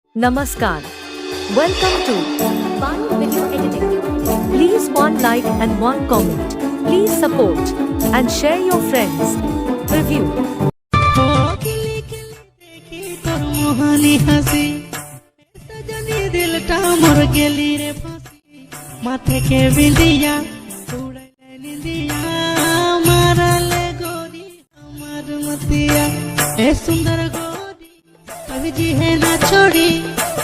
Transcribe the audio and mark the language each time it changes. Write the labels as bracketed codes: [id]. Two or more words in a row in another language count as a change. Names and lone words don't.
[en] Namaskar. Welcome to Bio Video Editing. Please one like and one comment. Please support and share your friends. Review. [bho] माथे के बिंदिया उड़ले निंदिया मारले गोरी हमार मतिया ए सुंदर गोरी कवि जी है ना छोड़ी।